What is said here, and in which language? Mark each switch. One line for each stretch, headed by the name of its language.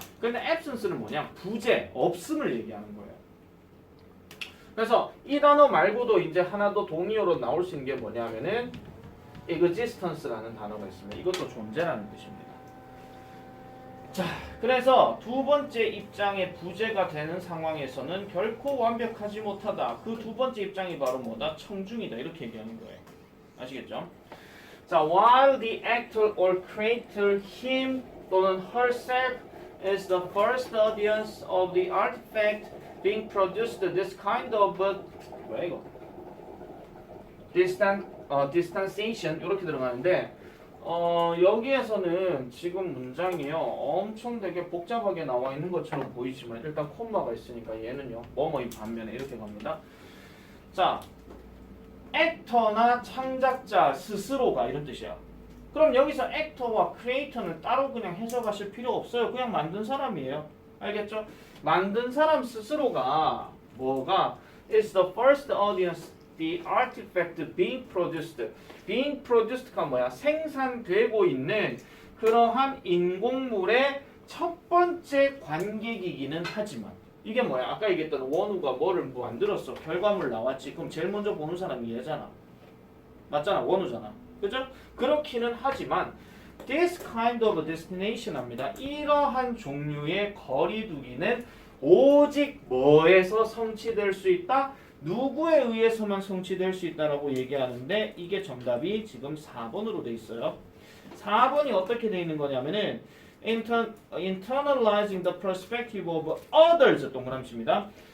Korean: 근데 absence는 뭐냐? 부재, 없음을 얘기하는 거예요. 그래서 이 단어 말고도 이제 하나 더 동의어로 나올 수 있는 게 뭐냐면은 existence라는 단어가 있습니다. 이것도 존재라는 뜻입니다. 자, 그래서 두 번째 입장의 부재가 되는 상황에서는 결코 완벽하지 못하다. 그 두 번째 입장이 바로 뭐다? 청중이다. 이렇게 얘기하는 거예요. 아시겠죠?
English: 자, while the actor or creator him 또는 herself is the first audience of the artifact being produced, this kind of
Korean: 뭐야 이거? distanciation 이렇게 들어가는데 여기에서는 지금 문장이요 엄청 되게 복잡하게 나와 있는 것처럼 보이지만 일단 콤마가 있으니까 얘는요 뭐뭐인 반면에 이렇게 갑니다. 자, 액터나 창작자 스스로가 이런 뜻이야. 그럼 여기서 액터와 크리에이터는 따로 그냥 해석하실 필요 없어요. 그냥 만든 사람이에요. 알겠죠? 만든 사람 스스로가 뭐가
English: is the first audience, the artifact being produced.
Korean: being produced가 뭐야? 생산되고 있는 그러한 인공물의 첫 번째 관객이기는 하지만 이게 뭐야? 아까 얘기했던 원우가 뭐를 만들었어. 결과물 나왔지. 그럼 제일 먼저 보는 사람이 얘잖아. 맞잖아. 원우잖아. 그죠? 그렇기는 하지만
English: this kind of destination
Korean: 합니다. 이러한 종류의 거리두기는 오직 뭐에서 성취될 수 있다? 누구에 의해서만 성취될 수 있다라고 얘기하는데 이게 정답이 지금 4번으로 돼 있어요. 4번이 어떻게 돼 있는 거냐면은
English: internalizing the perspective of others
Korean: 동그라미입니다.